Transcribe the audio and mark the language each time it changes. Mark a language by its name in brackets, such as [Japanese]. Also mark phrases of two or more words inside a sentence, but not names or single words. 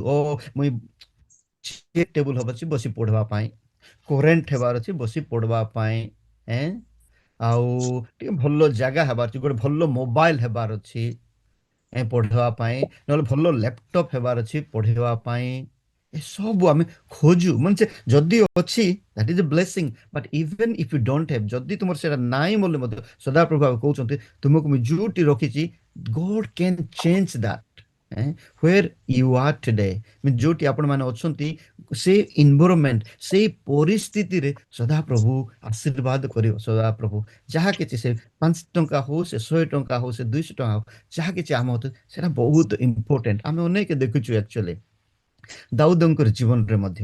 [Odia] ମୁଇଁ ଚେୟାର ଟେବୁଲ ହବ ଅଛି ବସି ପଢିବା ପାଇଁ, କରେଣ୍ଟ ହେବାର ଅଛି ବସି ପଢିବା ପାଇଁ, ଆଉ ଟିକେ ଭଲ ଜାଗା ହେବାର ଅଛି, ଗୋଟେ ଭଲ ମୋବାଇଲ ହେବାର ଅଛି ପଢିବା ପାଇଁ, ନହେଲେ ଭଲ ଲ୍ୟାପଟପ୍ ହେବାର ଅଛି ପଢିବା ପାଇଁ। ଏସବୁ ଆମେ ଖୋଜୁ, ମାନେ ଯଦି ଅଛି [English] that is a blessing, but even if you don't have, [Odia] ଯଦି ତୁମର ସେଟା ନାହିଁ ବୋଲି ମଧ୍ୟ ସଦାପ୍ରଭୁ କହୁଛନ୍ତି ତୁମକୁ ମୁଁ ଯୋଉଠି ରଖିଛି, [English] God can change that where you are today। [Odia] ଯୋଉଠି ଆପଣମାନେ ଅଛନ୍ତି ସେ ଇନଭାଇରନମେଣ୍ଟ, ସେଇ ପରିସ୍ଥିତିରେ ସଦାପ୍ରଭୁ ଆଶୀର୍ବାଦ କରିବ। ସଦାପ୍ରଭୁ ଯାହା କିଛି, ସେ 5 ଟଙ୍କା ହଉ, ସେ 100 ଟଙ୍କା ହଉ, ସେ 200 ଟଙ୍କା ହଉ, ଯାହା କିଛି ଆମ ସେଟା ବହୁତ ଇମ୍ପୋର୍ଟାଣ୍ଟ। ଆମେ ଅନେକ ଦେଖୁଛୁ ଆକ୍ଚୁଆଲି ଦାଉଦଙ୍କର ଜୀବନରେ ମଧ୍ୟ।